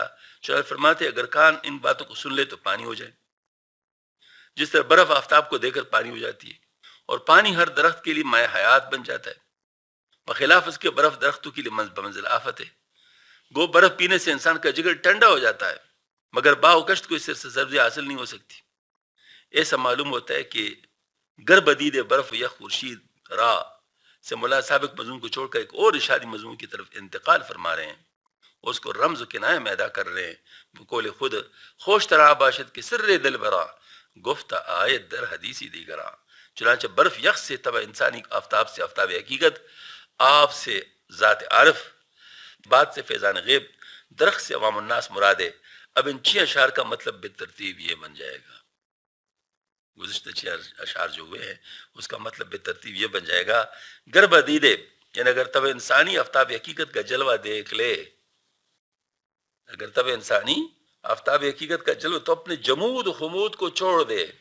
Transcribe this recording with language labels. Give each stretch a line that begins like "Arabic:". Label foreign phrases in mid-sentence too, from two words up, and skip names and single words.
Urdu: شاعر فرماتے اگر کان ان باتوں کو سن لے تو پانی ہو جائے, جس طرح برف آفتاب کو دے کر پانی ہو جاتی ہے, اور پانی ہر درخت کے لیے مائع حیات بن جاتا ہے, بخلاف اس کے برف درختوں کے لیے بمنزل آفت ہے. گو برف پینے سے انسان کا جگر ٹھنڈا ہو جاتا ہے مگر باو کشت کو اس سے سبزی حاصل نہیں ہو سکتی. ایسا معلوم ہوتا ہے کہ
Persian: گر بدید برف یخ خورشید را
Urdu: سے مولانا سابق مضمون کو چھوڑ کر ایک اور ارشادی مضمون کی طرف انتقال فرما رہے ہیں, اس کو رمز و کنایہ میں ادا کر رہے ہیں.
Persian: بقول خود خوش ترا باشد کے سر دل برا گفت آیت در حدیثی دیگرا.
Urdu: چنانچہ برف یخ سے تبع انسانی آفتاب سے آفتاب حقیقت, آپ سے ذات عارف, بات سے فیضان غیب, درخت سے عوام الناس مراد ہے. اب ان 6 اشعار کا مطلب بالترتیب یہ بن جائے گا. گزشتہ 6 اشعار جو ہوئے ہیں اس کا مطلب بالترتیب یہ بن جائے گا گر بدیدے یعنی اگر تب انسانی آفتاب حقیقت کا جلوہ دیکھ لے, اگر تب انسانی آفتاب حقیقت کا جلوہ تو اپنے جمود و خمود کو چھوڑ دے.